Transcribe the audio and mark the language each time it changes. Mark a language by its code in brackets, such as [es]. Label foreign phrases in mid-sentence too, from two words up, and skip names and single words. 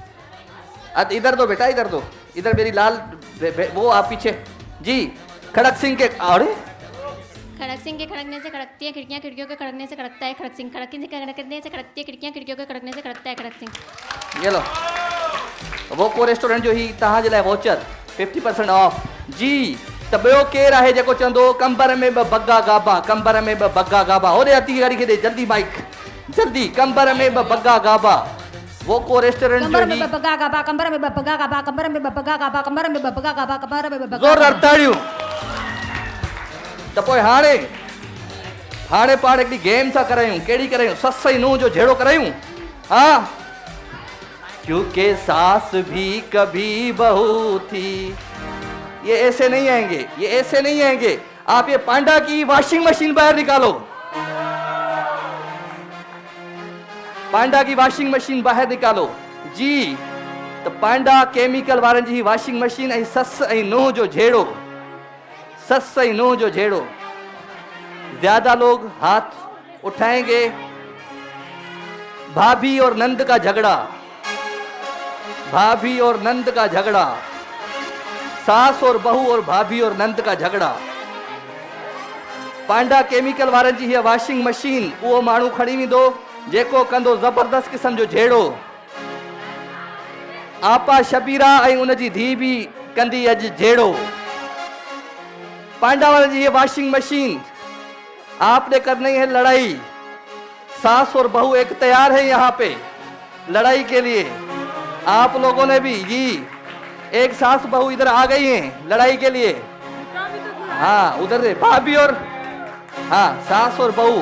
[ur] ادھر دو بیٹا، ادھر دو، ادھر میری لال وہ آپ پیچھے جی. کھڑک سنگھ کے، ارے کھڑک سنگھ کے کھڑکنے سے کھڑکتی ہے کھڑکیاں، کھڑکیوں کے کھڑکنے سے کھڑکتا ہے کھڑک سنگھ. کھڑک سنگھ کے کھڑکنے سے کھڑکتی ہے کھڑکیاں، کھڑکیوں کے کھڑکنے سے کھڑکتا ہے کھڑک سنگھ. یہ لو, [sd] वोको रेस्टोरेंट जो ही तव्हां जे लाइ वोचर 50% ऑफ जी। त ॿियो केरु आहे जेको चवंदो कंबर में ॿ बग्गा गाबा, कंबर में ॿ बग्गा गाबा। होॾे अती गाड़ी खे ॾे जल्दी माइक, जल्दी। कंबर में ॿ बग्गा गाबा, वोको रेस्टोरेंट जो ही। बगा गाबा कंबर में बगा गाबा कंबर में बगा गाबा कंबर में बगा गाबा कंबर में बगा। ज़ोरदार ताड़ियूं। त पोइ हाणे पाण हिकिड़ी गेम था करायूं। कहिड़ी करायूं? सस ऐं नूंहं जो झेड़ो करायूं। [ur] ہاں، کیونکہ ساس بھی کبھی بہو تھی. یہ ایسے نہیں آئیں گے، یہ ایسے نہیں آئیں گے. آپ یہ پانڈا کی [en] washing machine [ur] باہر نکالو، پانڈا کی [en] washing machine [ur] باہر نکالو جی. [sd] तो पांडा केमिकल वारनि जी [en] washing machine [sd] ऐं सस ऐं नूंहं जो झेड़ो, सस ऐं नूंहं जो झेड़ो। [ur] زیادہ لوگ ہاتھ اٹھائیں گے. بھابی اور نند کا جھگڑا، بھابی اور نند کا جھگڑا، ساس اور بہو اور بھابی اور نند کا جھگڑا. [sd] पांडा केमिकल वारनि जी हीअ [en] washing machine [sd] उहो माण्हू खणी वेंदो जेको कंदो ज़बरदस्त क़िस्म जो झेड़ो। आपा शबीरा ऐं उनजी धीउ बि कंदी अॼु झेड़ो। पांडा वारनि जी [ur] یہ [en] washing machine [ur] آپ نے کرنی ہے لڑائی. ساس اور بہو ایک تیار ہے یہاں پہ لڑائی کے لیے. آپ لوگوں نے بھی جی ایک ساس بہو ادھر آ گئی ہیں لڑائی کے لیے. ہاں ادھر سے بھابی اور ہاں ساس اور بہو.